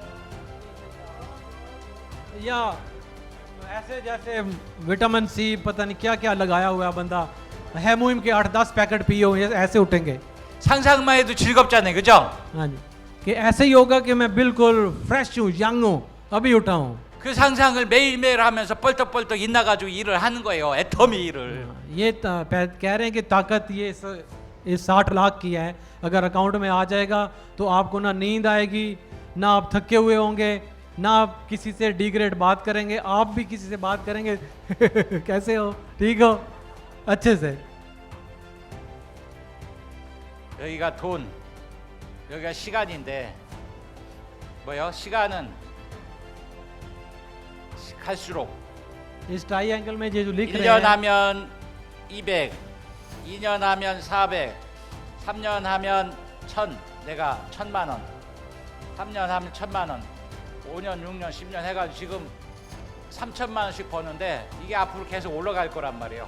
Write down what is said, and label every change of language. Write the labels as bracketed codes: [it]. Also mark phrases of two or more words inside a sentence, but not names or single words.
[hi] या ऐसे जैसे [en] vitamin C [hi] पता नहीं क्या क्या लगाया हुआ है बंदा, हेमोइम के 8-10 पैकेट पिए हुए हैं, ऐसे उठेंगे? [ko] 상상만 해도 즐겁잖아요, 그죠? [hi] हाँ जी, कि ऐसे ही होगा कि मैं बिल्कुल फ्रेश हूँ, यंग हूँ, अभी उठा हूँ। [ko] 그 상상을 매일매일 하면서 뻘떡뻘떡 일나가지고 일을 하는 거예요. 애터미 일을. [hi] ये कह रहे हैं कि ताकत ये इस 60 लाख की है, अगर अकाउंट में आ जाएगा तो आपको ना नींद आएगी, ना आप थके हुए होंगे, ना आप किसी से डिग्रेड बात करेंगे, आप भी किसी से बात करेंगे कैसे हो, ठीक हो, अच्छे से। [ko] 여기가 돈, 여기가 시간인데 뭐요? 시간은 갈수록 [hi] इस ट्राई एंगल में ये जो लिख रहे [ko] 1년 [hi] हैं, [ko] 하면 200, 2년 하면 400, 3년 하면 1000, 내가 1000만 원, 3년 하면 1000만 원, 5년, 6년, 10년 해가지고 지금 3천만 원씩 버는데 이게 앞으로 계속 올라갈 거란 말이에요.